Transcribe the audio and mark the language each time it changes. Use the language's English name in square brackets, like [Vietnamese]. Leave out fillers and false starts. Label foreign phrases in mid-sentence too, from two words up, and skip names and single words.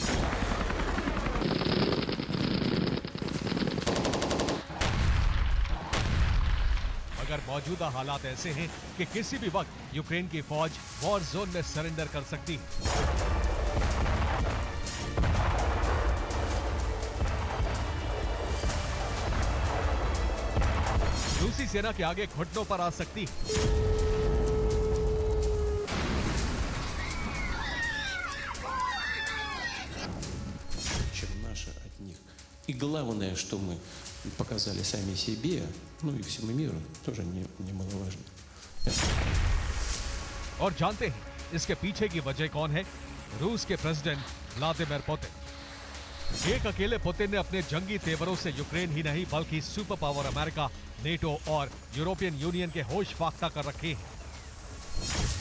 [Hindi] मगर मौजूदा हालात ऐसे हैं कि किसी भी वक्त यूक्रेन की फौज [English] war zone [Hindi] में सरेंडर कर सकती है। रूसी सेना के आगे घुटनों पर आ सकती है। [Russian] И главное, что мы показали сами себе, ну и всему миру, тоже немаловажно. [Hindi] और जानते हैं इसके पीछे की वजह कौन है? रूस के प्रेसिडेंट व्लादिमीर पुतिन। एक अकेले पुतिन ने अपने जंगी तेवरों से यूक्रेन ही नहीं बल्कि [English] super power [Hindi] अमेरिका, नेटो और यूरोपियन यूनियन के होश फाख्ता कर रखे हैं।